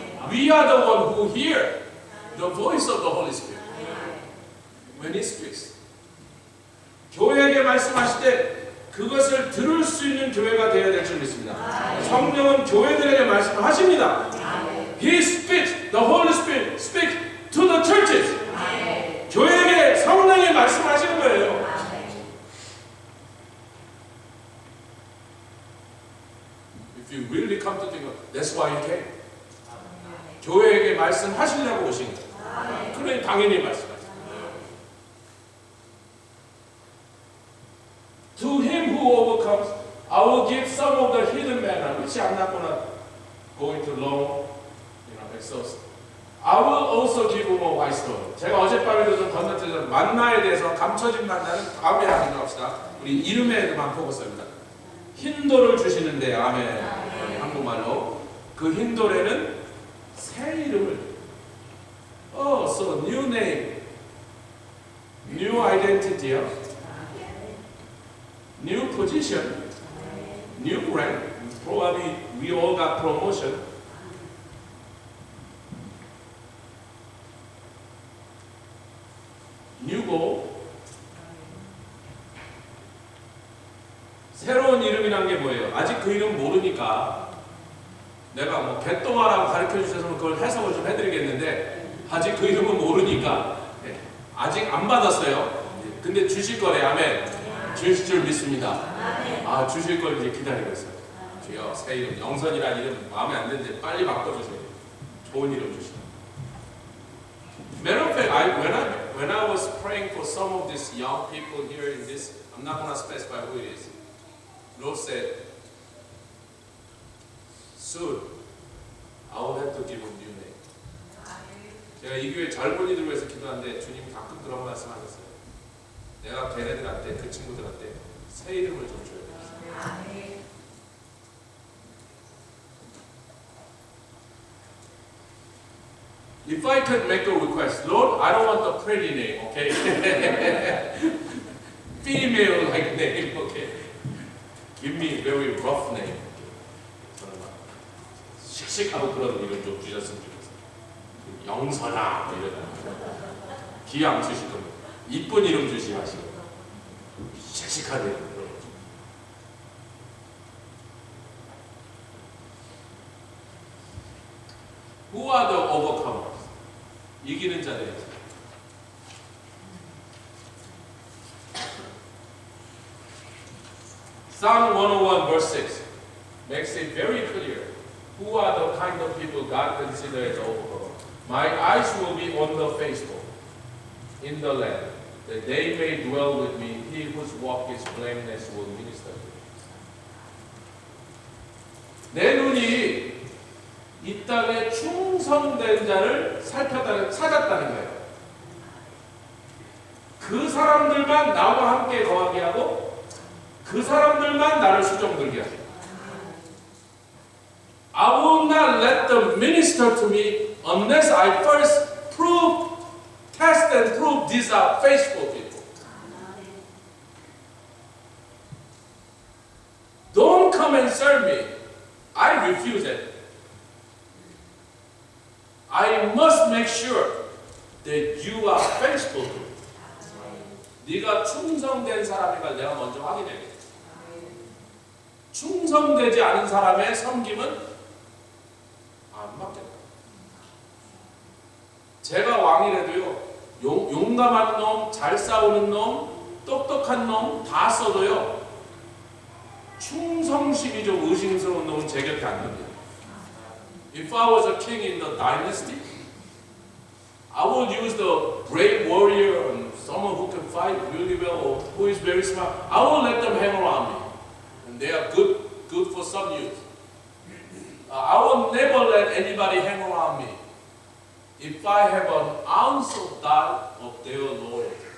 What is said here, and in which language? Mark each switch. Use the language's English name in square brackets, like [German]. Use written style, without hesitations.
[English] We are the one who hear the voice of the Holy Spirit when He speaks. [Korean] 교회에게 말씀하실 때 그것을 들을 수 있는 교회가 되어야 될 줄 믿습니다. 성령은 교회들에게 말씀을 하십니다. [English] He speaks, the Holy Spirit speaks to the churches. [Korean] 교회에게 성령이 말씀하시는 거예요. [English] If you really come to think of it, that's why you came. [Korean] 교회에게 말씀하시려고 오신 거예요. 그러니 당연히 말씀하시죠. [English] To him who overcomes, I will give some of the hidden manna, which I'm not going to go into long, exhaust. I will also give him a white stone. [Korean] 제가 어젯밤에도 좀 건너뛰어서 만나에 대해서 감춰진 만나는 다음에 하기로 합시다. 우리 이름에만 포커스합니다. 흰돌을 주시는데 아멘. 한국말로 그 흰돌에는 새 이름을. [English] So new name, new identity, new position, new rank. Probably we all got promotion. New goal. [Korean] 새로운 이름이란 게 뭐예요? 아직 그 이름 모르니까 내가 뭐 개똥아라고 가르쳐 주셔서 그걸 해석을 좀 해드리겠는데 아직 그 이름은 모르니까 아직 안 받았어요. 근데 주실 거래. 아멘. 주실 줄 믿습니다. 아 주실 걸 이제 기다리고 있어요. 주여 새 이름 영선이라는 이름 마음에 안 드는데 빨리 바꿔주세요. 좋은 이름 주시고. [English] Matter of fact, when I was praying for some of these young people here in this, I'm not going to specify who it is. Lord said, soon I will have to give a new name. [Korean] 제가 이 교회 젊은이들 위해서 기도하는데 주님이 가끔 그런 말씀하셨어요. 내가 걔네들한테 그 친구들한테 새 이름을 좀 줘야 돼. [English] If I could make a request, Lord, I don't want the pretty name, okay? Female-like name, okay? Give me a very rough name. [Korean] 저는 막 씩씩하고 그런 이름 좀 주셨으면 좋겠어요. 영선아, 이런 기왕 주실 겁니다. 이쁜 이름 주시 마시고 씩씩한 이름 그런 거. [English] Who are the overcomers? [Korean] 이기는 자들이죠. [English] Psalm 101 verse 6 makes it very clear who are the kind of people God considers as overcomers. My eyes will be on the faithful in the land, that they may dwell with me. He whose walk is blameless will minister to me. [Korean] 내 눈이 이 땅에 충성된 자를 찾았다는 거예요. 그 사람들만 나와 함께 거하게 하고 그 사람들만 나를 수종들게 하죠. [English] I will not let them minister to me unless I first test and prove these are faithful people. Don't come and serve me. I refuse it. I must make sure that you are faithful to me. [Korean] 네가 충성된 사람인가 내가 먼저 확인해야겠다. 충성되지 않은 사람의 섬김은 안 받겠다. 제가 왕이라도요, 용감한 놈, 잘 싸우는 놈, 똑똑한 놈 다 써도요. 충성심이 좀 의심스러운 놈은 제 곁에 안 납니다. [English] If I was a king in the dynasty, I would use the brave warrior and someone who can fight really well or who is very smart. I will let them hang around me. And they are good for some use. I will never let anybody hang around me if I have an ounce of doubt of their loyalty.